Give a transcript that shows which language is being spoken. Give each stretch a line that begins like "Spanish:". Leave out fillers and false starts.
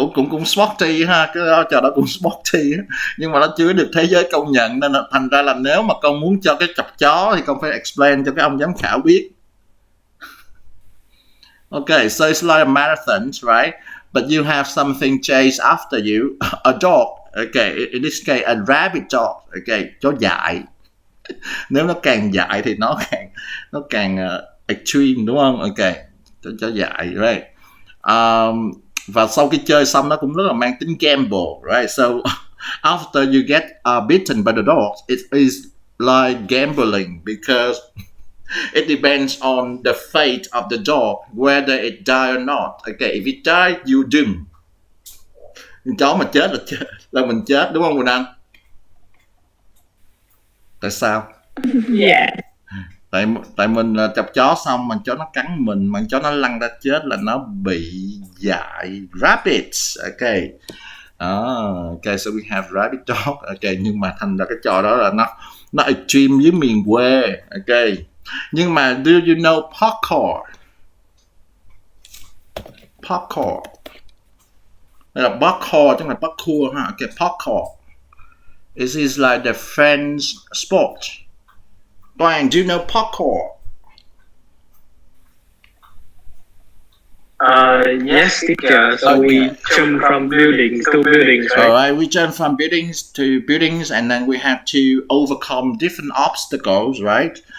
Vietnamese: cũng sporty ha, cái đó trò đó cũng sporty ha. Nhưng mà nó chưa được thế giới công nhận, nên là thành ra là nếu mà con muốn cho cái chọc chó thì con phải explain cho cái ông giám khảo biết.
English: Okay, so it's like a marathon, right? But you have something chase after you, a dog. Okay, in this case a rabbit dog. Okay,
Vietnamese: chó dại. Nếu nó càng dại thì nó càng extreme, đúng không? Ok, chó dại, right? Và sau khi chơi xong nó cũng rất là mang tính gamble, right?
English: So after you get beaten by the dogs, it is like gambling because it depends on the fate of the dog, whether it die or not. Okay, if it die, you doom.
Vietnamese: Chó mà chết là mình chết, đúng không Quỳnh Anh? Tại sao?
English: Yeah.
Vietnamese: Tại mình chọc chó xong mà chó nó cắn mình, mà chó nó lăn ra chết là nó bị dại. Rabbits. Ok.
English: Ok, so we have rabbit dog.
Vietnamese: Ok, nhưng mà thành ra cái trò đó là nó extreme dưới miền quê. Ok. Nhưng mà
English: do you know parkour?
Vietnamese: Parkour. Đây là parkour chứ không phải parkour ha.
English: Ok, parkour. It is like the French sport. Brian, do you know parkour? Yes, teacher. So we jump from buildings to buildings, right? Alright, we jump from buildings to buildings, and then we have to overcome different obstacles, right?